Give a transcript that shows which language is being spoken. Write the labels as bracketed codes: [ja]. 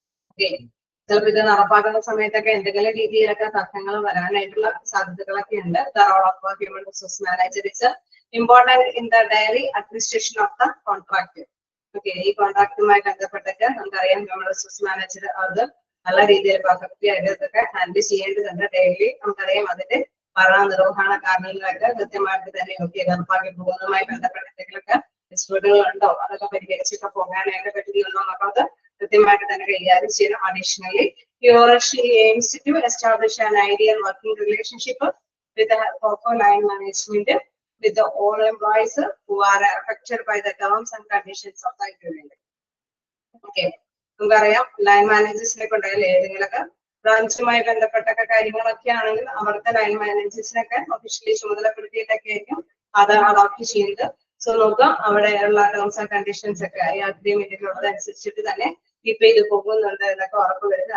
[ml] Okay, ചിലപ്പോൾ ഇത് നടപ്പാക്കുന്ന സമയത്തൊക്കെ എന്തെങ്കിലും രീതിയിലൊക്കെ തർക്കങ്ങൾ വരാനായിട്ടുള്ള സാധ്യതകളൊക്കെ ഉണ്ട്. [en] The role of a human resource manager is important in the daily administration of the contract. [ml] Okay, ഈ കോൺട്രാക്റ്റുമായി ബന്ധപ്പെട്ടൊക്കെ നമുക്കറിയാം ഹ്യൂമൻ റിസോഴ്സ് മാനേജർ അത് നല്ല രീതിയിൽ പകർത്തിയായിട്ടൊക്കെ ഹാൻഡിൽ ചെയ്യേണ്ടതുണ്ട് ഡെയിലി. നമുക്കറിയാം അതിന്റെ ഭരണ നിർവഹണ കാരണങ്ങളൊക്കെ കൃത്യമായിട്ട് തന്നെ നടപ്പാക്കി പോകുന്നതുമായി ബന്ധപ്പെട്ട എന്തെങ്കിലുമൊക്കെ ഡിസ്പ്യൂട്ടുകൾ ഉണ്ടോ അതൊക്കെ പരിഹരിച്ചൊക്കെ പോകാനായിട്ട് പറ്റുന്നുണ്ടോ എന്നുള്ളത് കൃത്യമായിട്ട് തന്നെ കൈകാര്യം ചെയ്യണം. [en] Additionally aims to establish an ideal working relationship with the proper line management with the all employees who are affected by the terms and conditions of the agreement. [ml] Okay, നമുക്കറിയാം ലൈൻ മാനേജേഴ്സിനെ കൊണ്ടല്ലേ ഏതെങ്കിലുമൊക്കെ ബ്രാഞ്ചുമായി ബന്ധപ്പെട്ടൊക്കെ കാര്യങ്ങളൊക്കെ ആണെങ്കിൽ അവിടുത്തെ ലൈൻ മാനേജേഴ്സിനൊക്കെ ഒഫീഷ്യലി ചുമതലപ്പെടുത്തിയിട്ടൊക്കെ ആയിരിക്കും അത് adopt ചെയ്യുന്നത്. So നോക്കാം അവിടെയുള്ള ടേംസ് ആൻഡ് കണ്ടീഷൻസ് ഒക്കെ ഈ അഗ്രിമെന്റിലുള്ളത് അനുസരിച്ചിട്ട് തന്നെ കീപ്പ് ചെയ്ത് പോകുന്നുണ്ട് എന്നൊക്കെ ഉറപ്പ് വരുന്നത്.